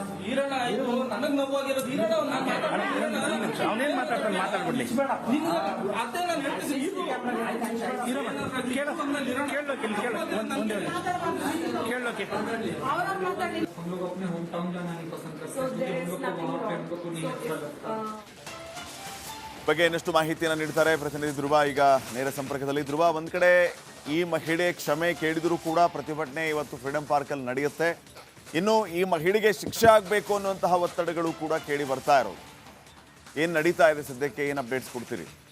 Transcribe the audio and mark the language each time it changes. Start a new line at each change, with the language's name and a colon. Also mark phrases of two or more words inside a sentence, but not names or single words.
Kannada: ಈರಣ್ಣ ಇದು ನನಗ್ ನೋವಾಗಿರೋದು ಈರಣ್ಣ ಒಂದು ನಿಮಿಷ ಅವನೇನ್ ಮಾತಾಡ್ತಾನೆ ಮಾತಾಡ್ಬಿಡ್ಲಿ ಅದೇ ನಾನು ಹೇಳ್ತೀನಿ ಕೇಳೋಕೆ
Hindi: हम लोग अपने
English: home town
Hindi: जाना नहीं पसंद करते क्योंकि हम लोग को वहाँ पे हमको नहीं अच्छा लगता।
Kannada: ಬಗ್ಗೆ ಇನ್ನಷ್ಟು ಮಾಹಿತಿಯನ್ನು ನೀಡ್ತಾರೆ ಪ್ರತಿನಿಧಿ ಧ್ರುವ ಈಗ ನೇರ ಸಂಪರ್ಕದಲ್ಲಿ. ಧ್ರುವ, ಒಂದ್ ಕಡೆ ಈ ಮಹಿಳೆ ಕ್ಷಮೆ ಕೇಳಿದರೂ ಕೂಡ ಪ್ರತಿಭಟನೆ ಇವತ್ತು ಫ್ರೀಡಂ ಪಾರ್ಕಲ್ಲಿ ನಡೆಯುತ್ತೆ. ಇನ್ನು ಈ ಮಹಿಳೆಗೆ ಶಿಕ್ಷೆ ಆಗಬೇಕು ಅನ್ನುವಂತಹ ಒತ್ತಡಗಳು ಕೂಡ ಕೇಳಿ ಬರ್ತಾ ಇರೋದು. ಏನು ನಡೀತಾ ಇದೆ ಸದ್ಯಕ್ಕೆ, ಏನು ಅಪ್ಡೇಟ್ಸ್ ಕೊಡ್ತೀರಿ?